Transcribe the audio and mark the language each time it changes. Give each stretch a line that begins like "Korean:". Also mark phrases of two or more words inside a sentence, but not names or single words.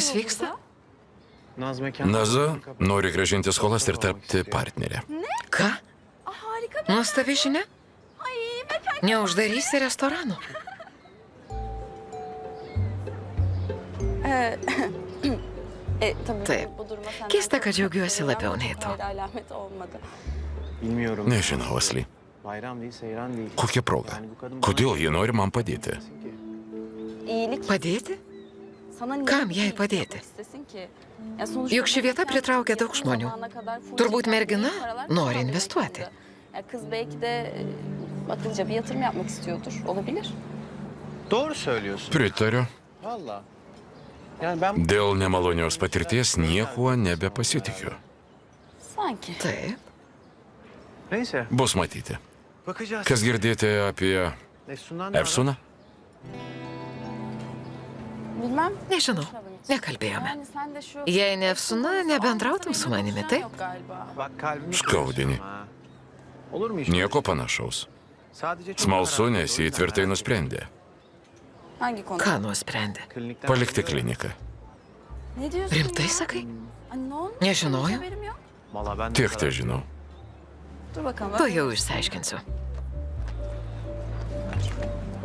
Lithuanian: kas vyksta?
Turkish: burada? Naz mekan...
Lithuanian: Naza nori gražinti skolas ir tapti partnerė. Ką?
Turkish: Harika bir...
Lithuanian: Nuostabi žinia?
Turkish: Ay mekan...
Lithuanian: Neuždarysi restoranų.
Turkish: tabii
Lithuanian: Taip.
Turkish: bu duruma senden
Lithuanian: Keista,
Turkish: çok
Lithuanian: kad džiaugiuosi labiau nei tu.
Turkish: hayır alamet olmadı. Bilmiyorum.
Lithuanian: Nežinau, Asli.
Turkish: Bayram değil, seyran değil.
Lithuanian: Kokia proga?
Turkish: Yani bu kadın
Lithuanian: Kodėl ji nori man padėti?
Turkish: İyilik
Lithuanian: Padėti?
Turkish: sana niye
Lithuanian: Kam jai
Turkish: iyilik
Lithuanian: padėti?
Turkish: yapmak istesin ki? Ya sonuçta
Lithuanian: Juk ši vieta
Turkish: mekan
Lithuanian: pritraukia daug
Turkish: yakın
Lithuanian: žmonių.
Turkish: zamana kadar full
Lithuanian: Turbūt
Turkish: çeken
Lithuanian: mergina
Turkish: iyi paralar
Lithuanian: nori
Turkish: kazanmaya
Lithuanian: investuoti.
Turkish: başladı. Ya kız belki de akıllıca bir yatırım yapmak istiyordur. Olabilir. Doğru söylüyorsun.
Lithuanian: Pritariu.
Turkish: Valla. Yani ben...
Lithuanian: Dėl nemalonios patirties niekuo nebepasitikiu.
Turkish: Sanki.
Lithuanian: Taip.
Turkish: Neyse.
Lithuanian: Bus matyti.
Turkish: Bakacağız.
Lithuanian: Kas girdėti apie
Turkish: Efsun'dan ne haber?
Lithuanian: Efsuną?
Turkish: Bilmem.
Lithuanian: Nežinau, nekalbėjome.
Turkish: Yani sen de şu...
Lithuanian: Jei ne Efsuna, nebendrautum su manimi, taip?
Turkish: Yok galiba. Bak kalbimi
Lithuanian: Skaudini.
Turkish: kırıyorsun ha. Olur mu iş?
Lithuanian: Nieko panašaus.
Turkish: Sadece çok
Lithuanian: Smalsu,
Turkish: karar
Lithuanian: nes ji
Turkish: veriyorum.
Lithuanian: tvirtai nusprendė
Turkish: Hangi konu?
Lithuanian: Ką nusprendė?
Turkish: Klinikten
Lithuanian: palikti
Turkish: ayrılıyorum.
Lithuanian: kliniką.
Turkish: Ne diyorsun
Lithuanian: Rimtai
Turkish: ya?
Lithuanian: sakai?
Turkish: Ay, ne olmuş?
Lithuanian: Nežinojau.
Turkish: Hiç haberim yok. Valla ben de
Lithuanian: Tiek
Turkish: karar
Lithuanian: te žinau.
Turkish: Dur bakalım.
Lithuanian: To jau išsiaiškinsiu.